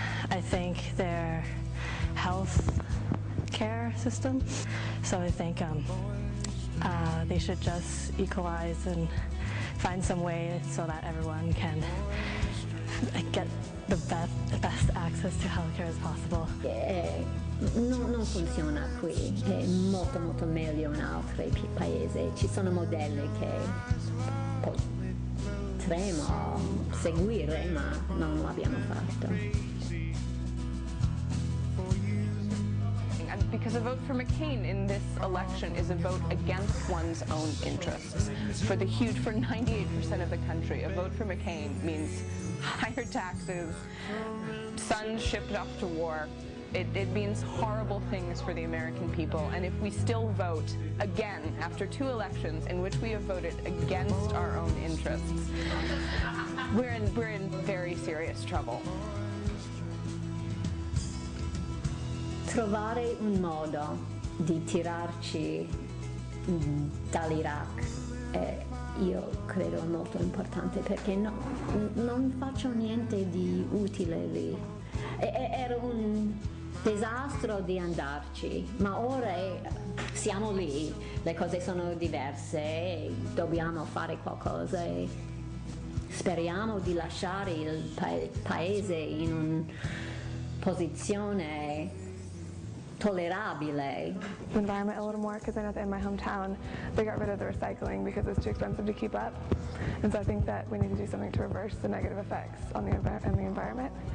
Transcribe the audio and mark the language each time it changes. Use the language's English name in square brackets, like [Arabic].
[English] I think their health care system, so I think they should just equalize and find some way so that everyone can get the best access to healthcare as possible. [Italian] Non funziona qui, è molto molto meglio in altri paesi. Ci sono modelli che potremmo seguire, ma non l'abbiamo fatto. [English] Because a vote for McCain in this election is a vote against one's own interests. For 98% of the country, a vote for McCain means higher taxes, sons shipped off to war. It means horrible things for the American people, and if we still vote again after 2 elections in which we have voted against our own interests, we're in very serious trouble. [Italian] Trovare un modo di tirarci dall'Iraq io credo è molto importante, perché non faccio niente di utile lì. Era un disastro di andarci, ma ora siamo lì, le cose sono diverse e dobbiamo fare qualcosa e speriamo di lasciare il paese in una posizione tollerabile. [English] The environment a little more, because I know that in my hometown they got rid of the recycling because it's too expensive to keep up, and so I think that we need to do something to reverse the negative effects on the environment.